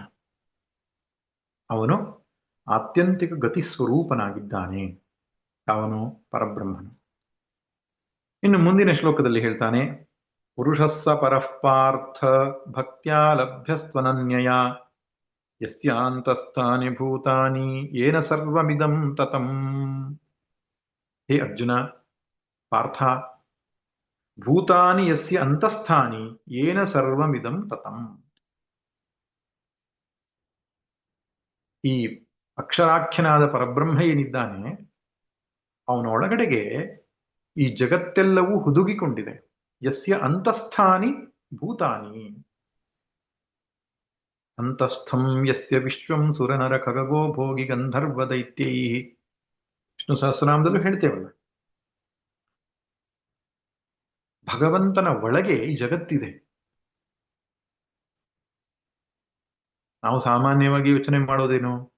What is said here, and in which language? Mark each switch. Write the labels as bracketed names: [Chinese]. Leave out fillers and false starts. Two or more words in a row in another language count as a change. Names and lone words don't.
[Kannada] ಅವನು ಆತ್ಯಂತಿಕ ಗತಿ ಸ್ವರೂಪನಾಗಿದ್ದಾನೆ, ಅವನು ಪರಬ್ರಹ್ಮನು. ಇನ್ನು ಮುಂದಿನ ಶ್ಲೋಕದಲ್ಲಿ ಹೇಳ್ತಾನೆ, [Sanskrit] ಪುರುಷಸ್ಸ ಪರಃಪಾರ್ಥ ಭಕ್ತ್ಯಾ ಲಭ್ಯಸ್ತ್ವನನ್ಯಯ ಯಸ್ಯಾಂತಸ್ಥಾನಿ ಭೂತಾನಿ ಯೇನ ಸರ್ವಮಿದಂ ತತಂ. ಹೇ ಅರ್ಜುನ, ಪಾರ್ಥ, ಭೂತಾನಿ ಯಸ್ಯ ಅಂತಸ್ಥಾನಿ ಯೇನ ಸರ್ವಮಿದಂ ತತಂ. [Kannada] ಈ ಅಕ್ಷರಾಖ್ಯನಾದ ಪರಬ್ರಹ್ಮ ಏನಿದ್ದಾನೆ, ಅವನ ಒಳಗಡೆಗೆ ಈ ಜಗತ್ತೆಲ್ಲವೂ ಹುದುಗಿಕೊಂಡಿದೆ. [Sanskrit] ಯಸ್ಯ ಅಂತಸ್ಥಾನಿ ಭೂತಾನಿ, ಅಂತಸ್ಥಂ ಯಸ್ಯ ವಿಶ್ವಂ ಸುರನರ ಖಗಗೋ ಭೋಗಿ ಗಂಧರ್ವ ದೈತ್ಯೈ. [Kannada] ವಿಷ್ಣು ಸಹಸ್ರನಾಮದಲ್ಲೂ ಹೇಳ್ತೇವಲ್ಲ, ಭಗವಂತನ ಒಳಗೆ ಈ ಜಗತ್ತಿದೆ. ನಾವು ಸಾಮಾನ್ಯವಾಗಿ ಯೋಚನೆ ಮಾಡೋದೇನು?